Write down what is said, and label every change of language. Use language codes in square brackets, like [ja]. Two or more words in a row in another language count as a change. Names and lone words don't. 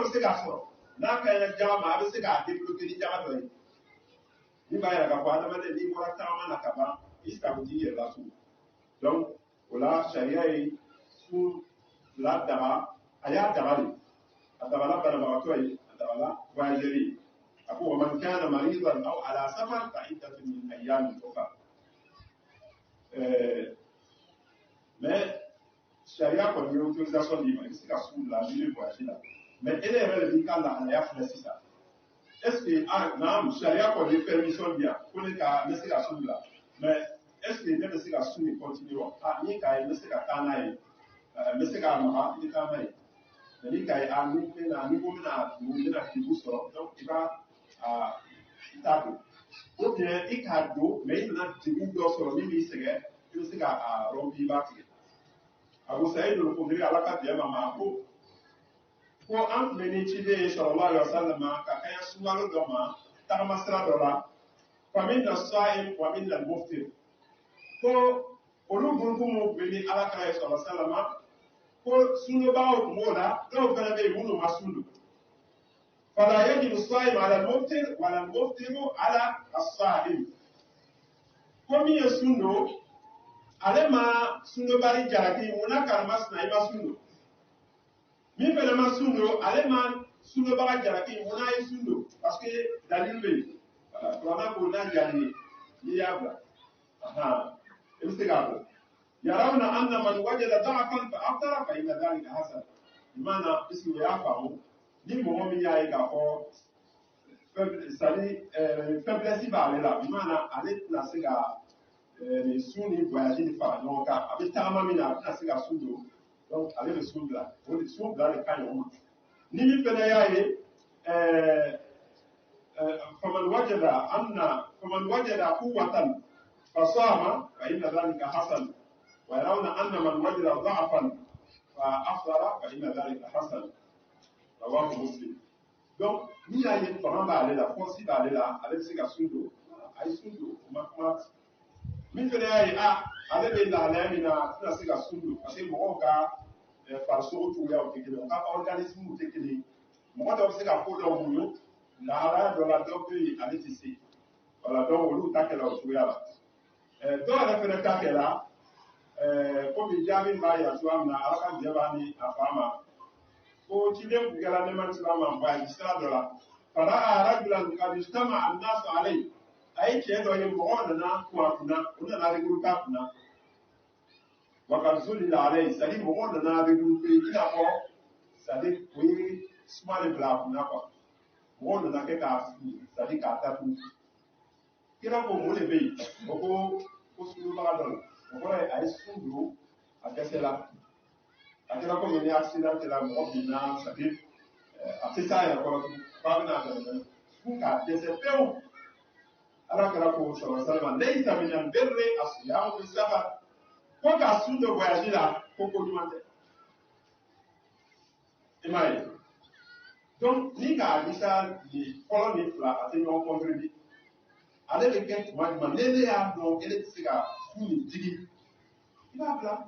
[bm] bɛ se k'a sɔrɔ n'a ka ɲi jama ma a bɛ se k'a débloquer ni jama dɔ ye min b'a yira k'a fɔ adamaden n'i bɔra tagama na ka ban I sago t'i yɛrɛ la so donc o la sariya ye sun fila daga a y'a daga de a dabala banabagatɔ ye a dabala voyageur ye a ko [ar] ومن كان مريضا أو على سفر فعدة من أيام أخر [bm] mais sariya kɔni ye autorisation d'i ma I bɛ se ka sun bila n'i bɛ voyage la mais e yɛrɛ de b'i ka lahalaya filɛ sisan [fr] est-ce que [bm] naam sariya kɔni ye permission di yan ko ne ka ne se ka sun bila mais [fr] est-ce que [bm] ne bɛ se ka sun ni continuer wa ni k'a ye n bɛ se ka taa n'a ye n bɛ se k'a maga I bɛ taa n'a ye mais ni k'a ye ni ko n bɛna degun sɔrɔ donc I b'a I t'a don [fr] ou bien [bm] I k'a don mais I nana degun dɔ sɔrɔ min b'i sɛgɛn I bɛ se k'a remplir I b'a tigɛ Abu Sa'id al-Khudri ala ka bɛn ma ko an tun bɛ ni ciden [ar] صلى الله عليه وسلم [bm] ka kɛɲɛ sunkalo dɔ ma tagama sira dɔ la [ar] فمنا الصائم ومنا المفطر [bm] ko olu groupe minnu bɛ ni ala ka ye [ar] صلى الله عليه وسلم [bm] ko sunbagaw tun b'o la dɔw fana bɛ yen minnu ma sun don [ar] فلا يعيب الصائم على المفطر والمفطر على الصائم [bm] ko min ye sun don ale ma sundobali jalaki munna karama sina I ma sun don min fana ma sun don ale ma sundobaga jalaki munna ye sun don [fr] parce que [bm] dalil bɛ yen kuranɛ ko n'a jali n'i y'a bila I bɛ se k'a fɔ [ar] يرون أن من وجد ضعفا فأفطر فإن ذلك حسن [bm] imana puisque o y'a faamu ni mɔgɔ min y'a ye k'a fɔ faiblesse b'ale la imana ale tɛna se ka sun ni voyage ni fara ɲɔgɔn kan a bɛ tagama min na a tɛna se ka sun don donc ale bɛ sun bila o de sun bila de ka ɲi o ma ni min fana y'a ye [ar] فمن وجد قوة فصام فإن ذلك حسن ويرون أن من وجد ضعفا فأفطر فإن ذلك حسن رواه مسلم [bm] Donc, ni a ye fanga b'ale la, force b'ale la, ale bɛ se ka sun don, a ye sun don, o ma kuma. Min fana y'a ye ale bɛ lahalaya min na a tɛna se ka sun don [fr] parce que [bm] mɔgɔw ka farisogo cogoyaw tɛ kelen, u ka organisme tɛ kelen. Mɔgɔ dɔw bɛ se ka ko dɔw muɲu, lahalaya dɔ la dɔw bɛ yen ale tɛ se. [fr] Voilà, donc [bm] olu ta kɛla o cogoya la. Dɔw yɛrɛ fana ta kɛla komi jaabi b'a yira cogoya min na ala ka jɛ b'a ni a fa ma. Ko ciden kun kɛra nema sira ma ba ye sira dɔ la. [ar] فرأى رجلا قد اجتمع الناس عليه. [bm] A ye cɛ dɔ ye mɔgɔw nana kun a kunna, u nana regrouper a kunna. [ar] وقد ظلل عليه, [fr] c'est à dire [bm] mɔgɔw nana regrouper i n'a fɔ [fr] c'est à dire [bm] o ye suma de bila a kunna quoi. Mɔgɔw nana kɛ k'a fili, [fr] c'est à dire [bm] k'a datugu. Kira ko mun de bɛ yen? O ko sunbaga dɔ la. O kɔrɔ ye a ye sun don a dɛsɛ la. A kɛra komi ni accident kɛra mɔgɔ binna [fr] c'est à dire [bm] a tɛ taa yɛrɛ kɔrɔ tugun f'a bɛna dɛmɛ fo k'a dɛsɛ pewu. Ala kɛra ko sɔrɔ [ar] سالما ليس من البر الصيام في السفر. [bm] Ko k'a sun don voyage la ko ko ɲuman tɛ. I m'a ye. Donc ni k'a bisa nin fɔlɔ ni fila a tɛ ɲɔgɔn contribuer. Ale bɛ kɛ tuma jumɛn ne y'a dɔn ele tɛ se ka sun nin digi i b'a bila.